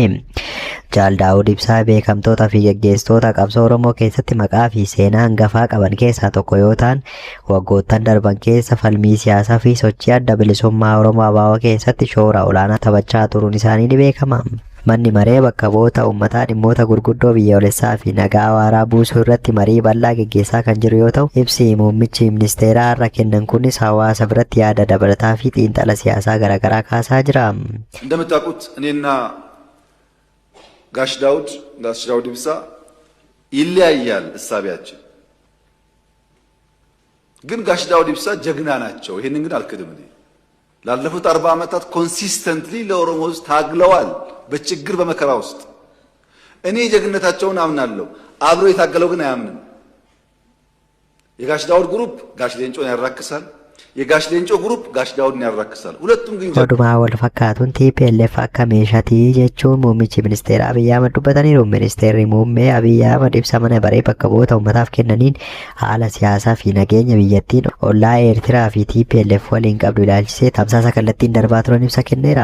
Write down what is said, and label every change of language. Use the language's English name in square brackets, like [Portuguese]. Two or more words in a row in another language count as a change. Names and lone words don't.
[Oromo] Jaal Daawud Ibsaa beekamtoota fi gaggeessitoota qabsoo Oromoo keessatti maqaa fi seenaa hangafaa qaban keessaa tokko yoo ta'an, waggoottan darban keessa falmii siyaasaa fi sochii adda bilisummaa Oromoo ABO keessatti shoora olaanaa taphachaa turuun isaanii ni beekama. Manni maree bakka bu'oota uummataa dhimmoota gurguddoo biyyoolessaa fi nagaa waaraa buusuu irratti marii bal'aa gaggeessaa kan jiru yoo ta'u, ibsi muummichi ministeeraa irra kennan kunis hawaasa biratti yaada dabalataa fi xiinxala siyaasaa garaagaraa kaasaa jira. [Amharic] እንደምታውቁት እኔና ጋሽ ዳውድ ኢብሳ ይለያያል እሳቢያችን። ግን ጋሽ ዳውድ ኢብሳ ጀግና ናቸው። ይሄንን ግን አልክድም። ላለፉት 40 ዓመታት ኮንሲስተንትሊ ለኦሮሞ ሕዝብ ታግለዋል፣ በችግር በመከራ ውስጥ። እኔ ጀግነታቸውን አምናለሁ። አብሮ የታገለው ግን አያምንም። የጋሽ ዳውድ ግሩፕ ጋሽ ሌንጮን ያራክሳል፣ የጋሽ ሌንጮ ግሩፕ ጋሽ ዳውድን ያራክሳል። ሁለቱም ግን [Oromo] Walumaa wal fakkaatuun TPLF akka meeshaatii jechuun muummichi ministeera Abiy Ahmad dubbataniiru. Ministeerri muummee Abiy Ahmad ibsa mana maree bakka bu'oota uummataaf kennaniin haala siyaasaa fi nageenya biyyattiin ollaa Eertiraa fi TPLF waliin qabdu ilaalchisee tamsaasa kallattiin darbaa turan ibsa kenneera.